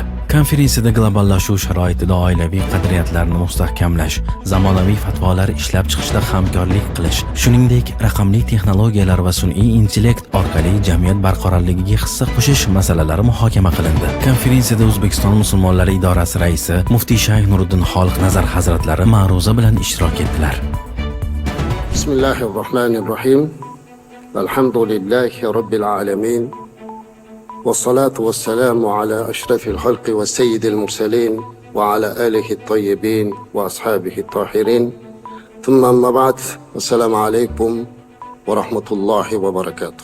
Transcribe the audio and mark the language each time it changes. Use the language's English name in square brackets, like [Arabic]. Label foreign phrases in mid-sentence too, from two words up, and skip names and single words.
[Uzbek] Konferensiyada globallashuv sharoitida oilaviy qadriyatlarni mustahkamlash, zamonaviy fatvolar ishlab chiqishda hamkorlik qilish, shuningdek raqamli texnologiyalar va sun'iy intellekt orqali jamiyat barqarorligiga hissa qo'shish masalalari muhokama qilindi. Konferensiyada O'zbekiston musulmonlari idorasi raisi muftiy Shayx Nuriddin Xoliqnazar hazratlari ma'ruza bilan ishtirok etdilar. Bismillahirrohmanirrohim. [Arabic] الحمد لله رب العالمين. والصلاة والسلام على أشرف الخلق والسيد المرسلين وعلى آله الطيبين وأصحابه الطاهرين ثم أما بعد السلام عليكم ورحمة الله وبركاته.